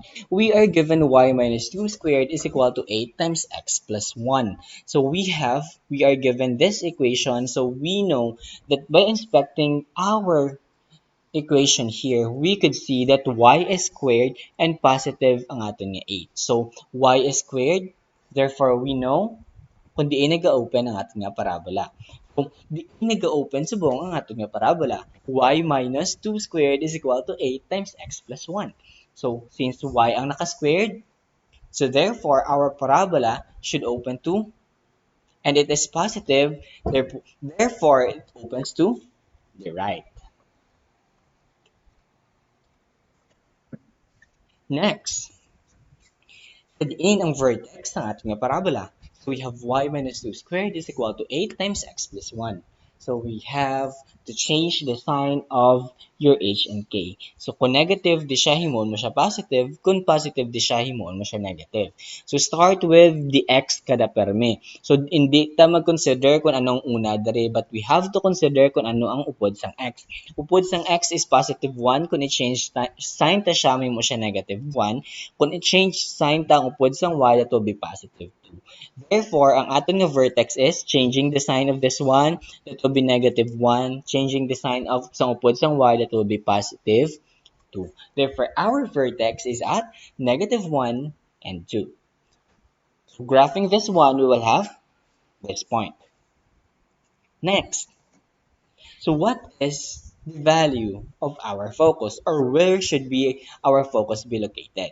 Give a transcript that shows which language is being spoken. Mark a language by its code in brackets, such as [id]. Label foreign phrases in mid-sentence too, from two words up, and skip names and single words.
[en] We are given y minus 2 squared is equal to 8 times x plus 1. So we are given this equation, so we know that by inspecting our equation here, we could see that y is squared and positive [hil] ang aton nga [en] 8. So, y is squared, therefore we know [hil] kung di nag-open ang ating nga parabola. Kung di nag-open subong ang ating nga parabola, [en] y minus 2 squared is equal to 8 times x plus 1. So, since y [hil] ang naka-squared, [en] so therefore our parabola should open to, and it is positive, therefore it opens to the right. [hil] Next, in ang vertex ng ating parabola. [en] So we have y minus 2 squared is equal to 8 times x plus 1. So we have to change the sign of your h and k. [hil] So kung negative, di siya himon mo siya positive. Kung positive, di siya himon mo siya negative. So [en] start with the x [hil] kada perme. So hindi ta mag-consider kung anong una dere, [en] but we have to consider [hil] kung ano ang upod sang x. Upod sang x [en] is positive [hil] 1. Kung i-change sign ta siya, may mo siya negative 1. Kung i-change sign ta ang upod sang y, [en] that will be positive 2. Therefore, [hil] ang aton nga [en] vertex is changing the sign of this one, that will be negative 1. Changing the sign of [hil] sang upod sang y, [en] that will be positive 2. Therefore, our vertex is at negative 1 and 2. So, graphing this one, we will have this point. Next, so what is the value of our focus, or where should be our focus be located?